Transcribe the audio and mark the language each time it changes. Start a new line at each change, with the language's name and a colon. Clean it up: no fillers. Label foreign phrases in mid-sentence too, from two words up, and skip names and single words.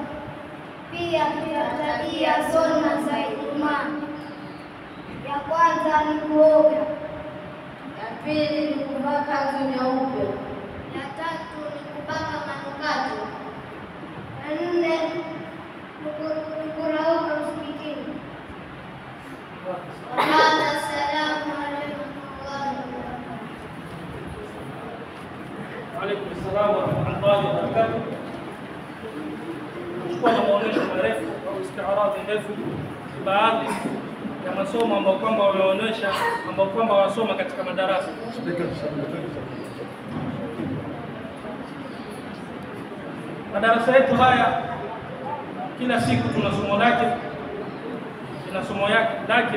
Swahili: Pia tutatajia sunna za Ijumaa. Ya kwanza ni kuoga. Ya pili ni kuvaa kanzu nyeupe. Ya tatu ni kupaka manukato. Ya nne ni kurauka msikitini.
Arabic: السلام عليكم ورحمة الله وبركاته. وعليكم السلام ورحمة الله وبركاته.
Swahili: Kuchukua na maonyesho marefu au istiaradi ndefu baadhi ya masomo ambayo kwamba wameonyesha ambao kwamba wasoma katika madarasa. Madarasa yetu haya kila siku tuna somo lake, tuna somo lake.